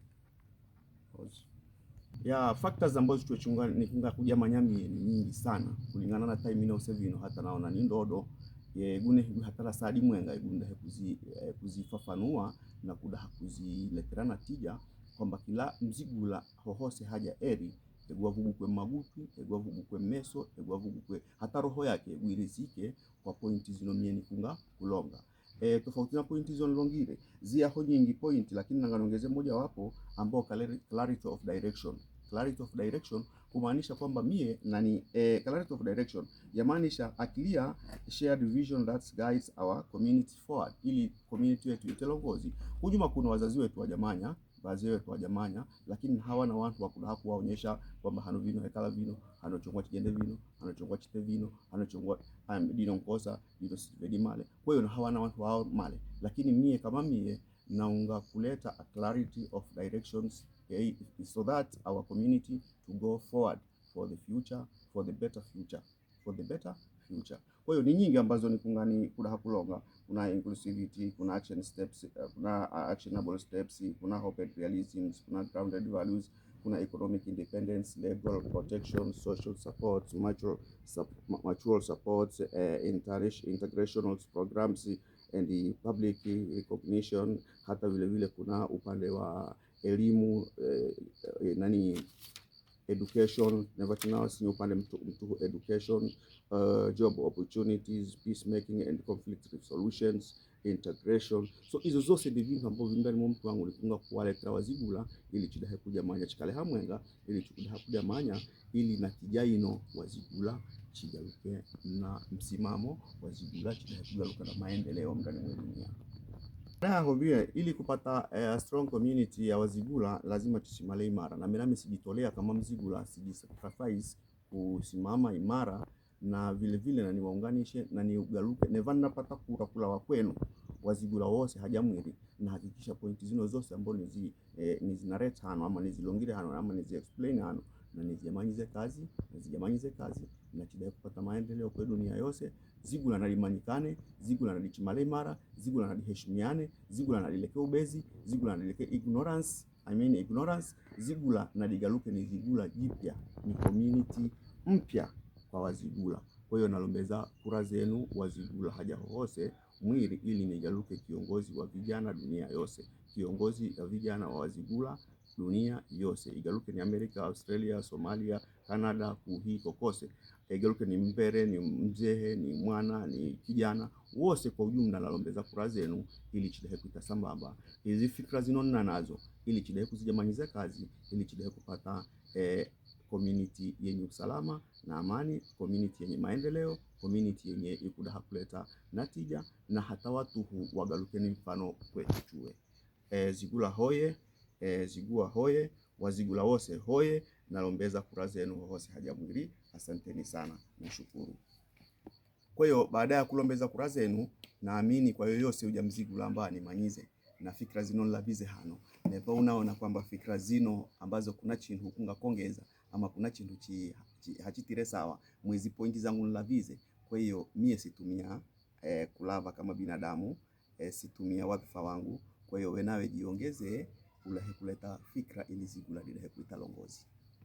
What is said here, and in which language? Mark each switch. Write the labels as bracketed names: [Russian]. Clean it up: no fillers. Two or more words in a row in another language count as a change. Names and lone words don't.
[Zigula] ya factors ambazo tuchunga nikunga kuja manyami ni nyingi sana kulingana na time ino sevino hata naona ni ndodo gune hata la sadi mwenga gunda kuzifafanua na kudaha kuzileterana tija kwamba kila Mzigula hohose haja eri egwa vugukwe magutu, egwa vugukwe meso, egwa vugukwe hata roho yake guirizike kwa pointi zino mie nikunga kulonga. Tofauti na pointi zino longire zia ho nyingi point, lakini nanganongeze moja wapo ambao [English] clarity of direction. Clarity of direction [Zigula] kumaanisha kwamba mie nani [English] clarity of direction yamaanisha a clear shared vision that guides our community forward, [Zigula] ili community yetu itelongozi. Hujuma kuna wazazi wetu wajamanya, baadhi wetu wajamanya, lakini hawana watu wakudaha kuwaonyesha kwamba hano vino hekala vino, hano chongwa chigende vino, hano chongwa chite vino, hano chongwa dino nkosa, dino sivedi male. Kwa hiyo hawana watu wao male, lakini mie kama mie naunga kuleta [English] a clarity of directions so that our community to go forward for the future, for the better future, for the better future. [Zigula] Kwa hiyo ni nyingi ambazo nikungani kudaha kulonga. [English] Kuna inclusivity, kuna action steps, kuna actionable steps, kuna hope and realism, kuna grounded values, kuna economic independence, legal protection, social support, mutual support, integrational programs and the public recognition. [Zigula] Hata vile vile kuna upande wa elimu education, never tunao si upande mtu education, [English] job opportunities, peacemaking and conflict resolutions, integration. [Zigula] So hizo zose ndi vintu ambavyo ndani mwa mtu wangu likunga kuwaletera Wazigula ili chidahe kuja manya chikale hamwenga ili chidahe kuja manya ili na kijaino Wazigula chigaruke na msimamo Wazigula chidahe kugaruka na maendeleo ndani mwa dunia. Ili kupata [English] strong community [Zigula] ya Wazigula lazima tusimame imara, na mimi sijitolea kama Mzigula, sijisacrifice kusimama imara, na vile vile na niwaunganishe na niugaruke neva napata kula wa kwenu Wazigula wose hajamwiri, na hakikisha pointi zino zose ambazo nizinareta hano ama nizilongire hano ama nizi explain hano na nizijamanyize kazi na chidaye kupata maendeleo kwa dunia yose. Zigula nalimanyikane, Zigula nalichimale imara, Zigula naliheshimiane, Zigula nalileke ubezi, Zigula nalileke ignorance, Zigula naligaluke ni Zigula jipya, ni community mpya kwa Wazigula. Kwa hiyo nalombeza kura zenu Wazigula haja hose mwiri ili nigaluke kiongozi wa vijana dunia yose, kiongozi wa vijana wa Wazigula dunia yose. Igaluke ni Amerika, Australia, Somalia, Canada, kuhi kokose. Igaluke ni mbere, ni mzehe, ni mwana, ni kijana, wose kwa ujumla nalombeza kura zenu ili chidahe kuita sambamba hizi fikra zinonna nazo ili chidahe kuzijamanyiza kazi ili chidahe kupata community yenye usalama na amani, community yenye maendeleo, community yenye ikudaha kuleta natija na hata watu wagalukeni mfano kwetu chuwe. Zigula hoye, Zigua hoye, Wazigula wose hoye, nalombeza kura zenu hose haja mwili. Asanteni sana, nashukuru. Kwa hiyo baada ya kulombeza kura zenu, naamini kwa yoyose ujamzigula ambani manyize na fikra zino lavize hano nepa unaona kwamba fikra zino ambazo kuna chintu kunga kongeza ama kuna chintu hachitire sawa mwezi pointi zangu lavize. Kwa hiyo mie situmia kulava kama binadamu, situmia wadhifa wangu. Kwa hiyo wenawe jiongeze ulahe kuleta fikra ili Zigula lilahe kuita longozi.